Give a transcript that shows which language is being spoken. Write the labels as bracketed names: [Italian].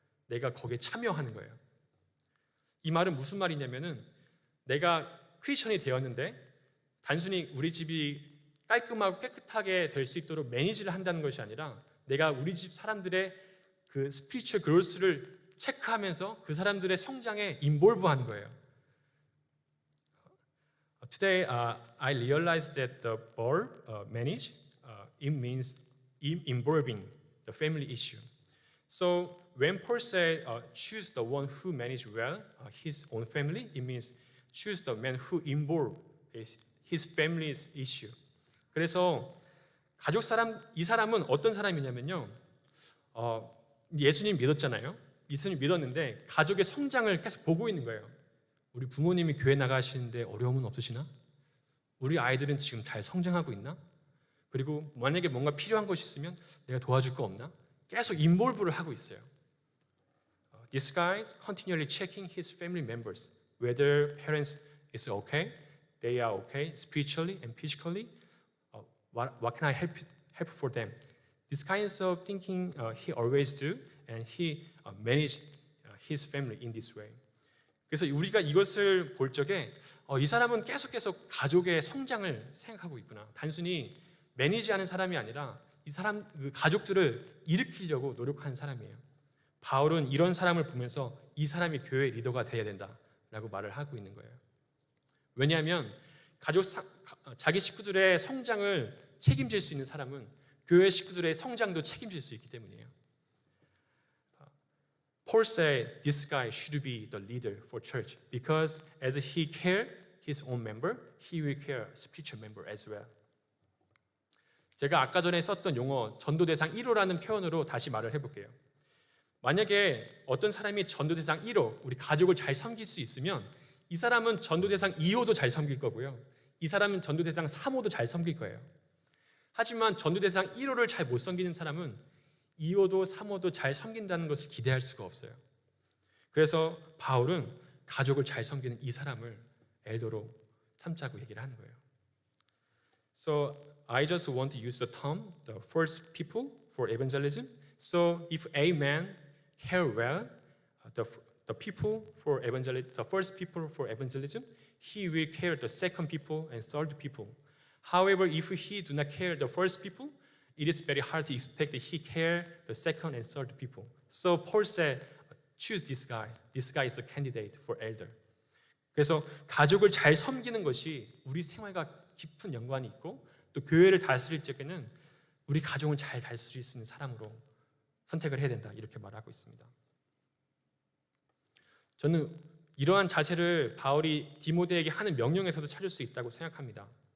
[Korean] 내가 거기에 참여하는 거예요. 이 말은 무슨 말이냐면은 내가 크리스천이 되었는데 단순히 우리 집이 깔끔하고 깨끗하게 될 수 있도록 매니지를 한다는 것이 아니라 내가 우리 집 사람들의 그 스피리추얼 그로스를 체크하면서 그 사람들의 성장에 인볼브하는 거예요. [English] Today, I realized that the word manage it means involving the family issue. So when Paul said choose the one who manage well his own family, it means choose the man who involve his family's issue. [Korean] 그래서 이 사람은 어떤 사람이냐면요. 예수님 믿었잖아요. 예수님 믿었는데 가족의 성장을 계속 보고 있는 거예요. 우리 부모님이 교회 나가시는데 어려움은 없으시나? 우리 아이들은 지금 잘 성장하고 있나? 그리고 만약에 뭔가 필요한 것이 있으면 내가 도와줄 거 없나? 계속 인볼브를 하고 있어요. [English] This guy is continually checking his family members whether parents is okay, they are okay spiritually and physically. What can I help for them? This kinds of thinking he always do, and he manage his family in this way. [Korean] 그래서 우리가 이것을 볼 적에 이 사람은 계속 가족의 성장을 생각하고 있구나. 단순히 매니지하는 사람이 아니라 이 사람 그 가족들을 일으키려고 노력하는 사람이에요. 바울은 이런 사람을 보면서 이 사람이 교회 리더가 되어야 된다라고 말을 하고 있는 거예요. 왜냐하면 자기 식구들의 성장을 책임질 수 있는 사람은 교회 식구들의 성장도 책임질 수 있기 때문이에요. [English] Paul said this guy should be the leader for church because as he care his own member, he will care spiritual member as well. [Korean] 제가 아까 전에 썼던 용어 전도대상 1호라는 표현으로 다시 말을 해볼게요. 만약에 어떤 사람이 전도대상 1호, 우리 가족을 잘 섬길 수 있으면 이 사람은 전도대상 2호도 잘 섬길 거고요. 이 사람은 전도대상 3호도 잘 섬길 거예요. 하지만 전도대상 1호를 잘 못 섬기는 사람은 2호도 3호도 잘 섬긴다는 것을 기대할 수가 없어요. 그래서 바울은 가족을 잘 섬기는 이 사람을 엘더로 삼자고 얘기를 하는 거예요. [English] So I just want to use the term the first people for evangelism. So if a man care well the people for evangelism, the first people for evangelism, he will care the second people and third people. However, if he do not care the first people, it is very hard to expect that he care the second and third people. So Paul said, choose this guy. This guy is a candidate for elder. [Korean] 그래서 가족을 잘 섬기는 것이 우리 생활과 깊은 연관이 있고 또 교회를 다스릴 적에는 우리 가족을 잘 다스릴 수 있는 사람으로 선택을 해야 된다. 이렇게 말하고 있습니다. 저는 이러한 자세를 바울이 디모데에게 하는 명령에서도 찾을 수 있다고 생각합니다.